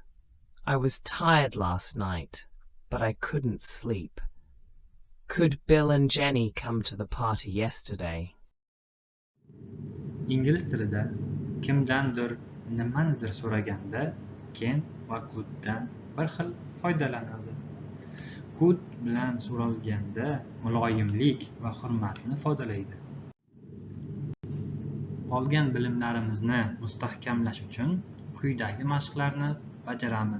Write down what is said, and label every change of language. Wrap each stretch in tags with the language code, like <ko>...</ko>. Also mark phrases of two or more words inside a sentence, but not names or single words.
<en>I was tired last night, but I couldn't sleep. Could Bill and Jenny come to the party yesterday?</en> <uz>Ingliz tilida kimdandir nimanidir so'raganda can va coulddan bir xil foydalanadi. Could bilan so'ralganda muloyimlik va hurmatni ifodalaydi. Olgan bilimlarimizni mustahkamlash uchun quyidagi mashqlarni bajaramiz.</uz>